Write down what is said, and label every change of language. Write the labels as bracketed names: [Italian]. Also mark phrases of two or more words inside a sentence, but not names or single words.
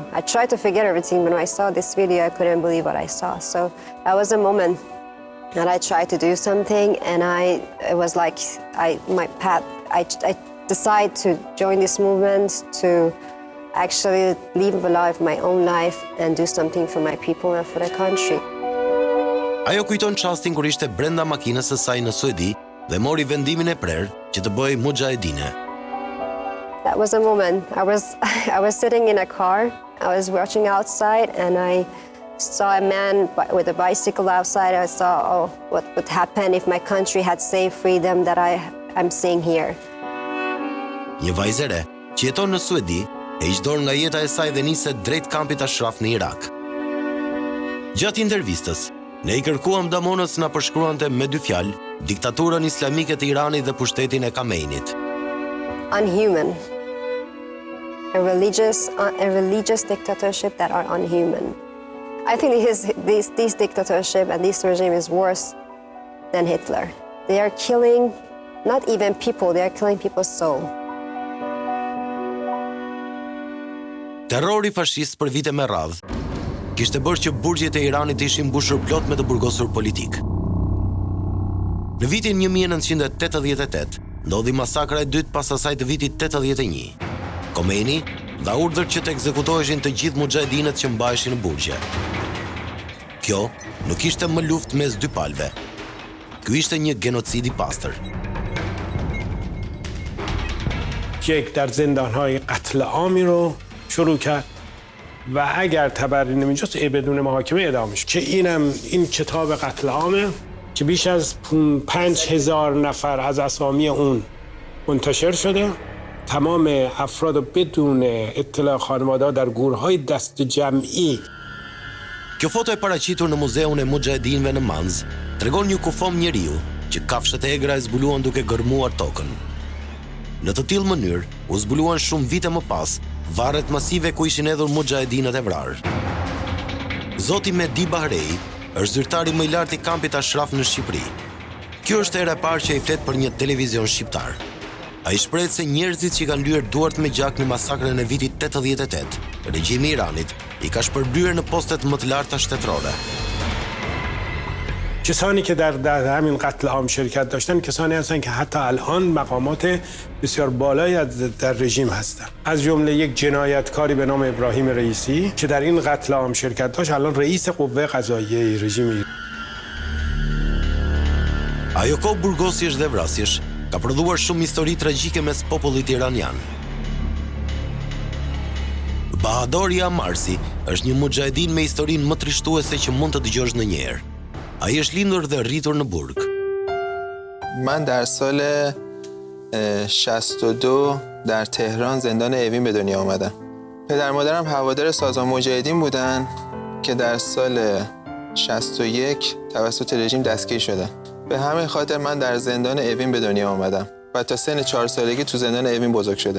[English] I tried to forget everything, but when I saw this video, I couldn't believe what I saw. So that was a moment that I tried to do something, and it was like I decided to join this movement to actually live a life, my own life, and do something for my people and for the country. [Albanian] Ajo kujton çastin kur ishte brenda makinës së saj në Suedi dhe mori vendimin e prerë që të bëhej muxhahedine. [English] That was a moment. I was sitting in a car. I was watching outside, and I saw a man with a bicycle outside. I saw, what would happen if my country had safe freedom that I'm seeing here. [Albanian] Një vajzë e re që jeton në Suedi e hiq dorë nga jeta e saj dhe niset drejt kampit Ashraf në Irak. Gjatë intervistës, ne i kërkuam Damonës na përshkruante me 2 fjalë diktaturën islamike të Iranit dhe pushtetin e Khameneit. [English] Unhuman. A religious dictatorship that are unhuman. I think this dictatorship and this regime is worse than Hitler. They are killing not even people, they are killing people's soul. [Albanian] Terrori fashist për vite me radhë kishte bërë që burgjet e Iranit ishin mbushur plot me të burgosur politik. Në vitin 1988 ndodhi masakra e dytë pas asaj të vitit 81. Khamenei dha urdhër që të ekzekutoheshin të gjithë muxhahedinët që mbaheshin në burgje. Kjo nuk ishte më luftë mes 2 palëve. Ky ishte një genocid i pastër. [Persian] یک در زندان‌های قتل عامی رو شروع کرد و اگر تبری نمی‌جست بدون محاکمه اعدام میشه که این کتاب قتل عامه که بیش از 5000 نفر از اسامی اون منتشر شده. تمام افراد بدون اطلاع خانواده‌ها در گورهای دست جمعی [Albanian] Kjo foto e paraqitur në muzeun e muxhahedinëve në Manzë tregon një kufom njeriu që kafshët e egra e zbuluan duke gërmuar tokën. Në të tillë mënyrë u zbuluan shumë vite më pas varret masive ku ishin hedhur muxhahedinët e vrarë. Zoti Mehdi Bahrei është zyrtari më i lartë i kampit Ashraf në Shqipëri. Kjo është era e parë që ai flet për një televizion shqiptar. Ai shpreh se njerëzit që kanë lyer duart me gjak në masakrën e vitit 88, regjimi i Iranit i ka shpërblyer në postet më të larta shtetërore. [Persian] کسانی که در همین قتل عام شرکت داشتن کسانی هستند که حتی الان مقامات بسیار بالایی در رژیم هستند از جمله یک جنایتکاری به نام ابراهیم رئیسی که در این قتل عام شرکت داشت الان رئیس قوه قضاییه رژیم [Albanian] Ajo kohë burgosjesh dhe vrasjesh ka prodhuar shumë histori tragjike mes popullit iranian. Bahadori Amarsi është një muxhahedin me historinë më trishtuese që mund të dëgjosh ndonjëherë. Ai është lindur dhe rritur në burg. [Persian] من در سال 62 در تهران زندان اوین به دنیا آمدم. پدر مادرم هوادار سازمان مجاهدین بودن که در سال 61 توسط رژیم دستگیر شدن. به همین خاطر من در زندان اوین به دنیا آمدم و تا سن 4 سالگی تو زندان اوین بزرگ شدم.